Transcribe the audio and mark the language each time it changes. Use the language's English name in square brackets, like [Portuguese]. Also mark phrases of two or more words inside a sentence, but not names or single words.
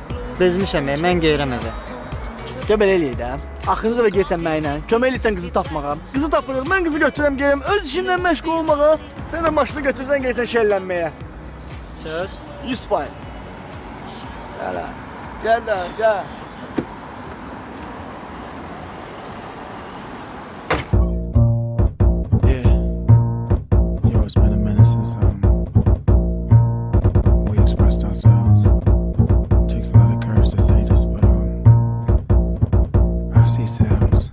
[Azerbaijani] Bezmişəm, mən gedirəm evə. Gəl belə eləyək də. Axırıncı dəfə gəlsən mənimlə, kömək eləyirsən qızı tapmağa. Qızı tapırıq, mən qızı götürürəm, gəlirəm öz işimlə məşğul olmağa. Sən də maşını götürsən, gəlsən şəllənməyə. Söz? 100%. Gəl. Gəl də, gəl. [English] Yo, it's been a minute since we expressed ourselves. It takes a lot of courage to say this, but I see sounds.